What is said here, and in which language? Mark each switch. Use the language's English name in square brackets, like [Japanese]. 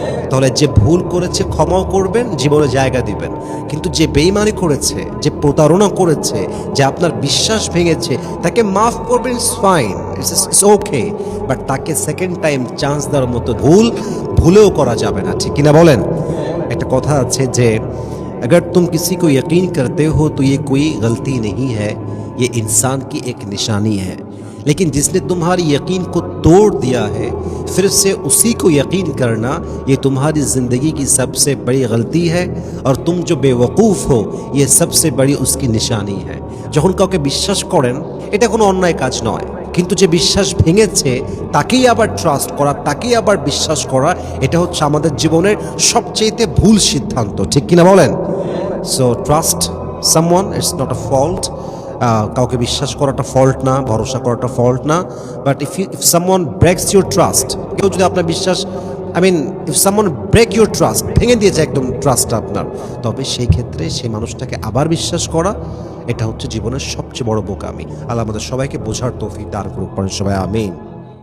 [Bangla] তাহলে যে ভুল করেছে ক্ষমাও করবেন, জীবনে জায়গা দিবেন। কিন্তু যে বেঈমানি করেছে, যে প্রতারণা করেছে, যে আপনার বিশ্বাস ভেঙেছে, তাকে মাফ করবেন, [English] it's fine, it's okay, [Bangla] but তাকে সেকেন্ড টাইম চান্স দেওয়ার মতো ভুলেও করা যাবে না। ঠিক কিনা বলেন? একটা কথা আছে যে [Hindi] अगर तुम किसी को यकीन करते हो तो ये कोई गलती नहीं है, ये इंसान की एक निशानी है। लेकिन जिसने तुम्हारी यकीन को तोड़ दिया है फिर से उसी को यकीन करना, ये तुम्हारी ज़िंदगी की सबसे बड़ी गलती है और तुम जो बेवकूफ़ हो ये सबसे बड़ी उसकी निशानी है। [Bangla] যখন কাউকে বিশ্বাস করেন, এটা কোনো অন্যায় কাজ নয়, কিন্তু যে বিশ্বাস ভেঙেছে তাকেই আবার ট্রাস্ট করা, তাকেই আবার বিশ্বাস করা, এটা হচ্ছে আমাদের জীবনের সবচেয়ে ভুল সিদ্ধান্ত। ঠিক কিনা বলেন? [English] So trust someone, it's not a fault. [Bangla] কাউকে বিশ্বাস করাটা ফল্ট না, ভরসা করাটা ফল্ট না, [English] but if someone breaks your trust, [Bangla] কেউ যদি আপনার বিশ্বাস [English] if someone break your trust, [Bangla] ভেঙে দিয়েছে একদম ট্রাস্টটা আপনার, তবে সেই ক্ষেত্রে সেই মানুষটাকে আবার বিশ্বাস করা, এটা হচ্ছে জীবনের সবচেয়ে বড় বোকামি। আল্লাহ আমাদের সবাইকে বোঝার তৌফিক দান করুক, সবাই আমিন।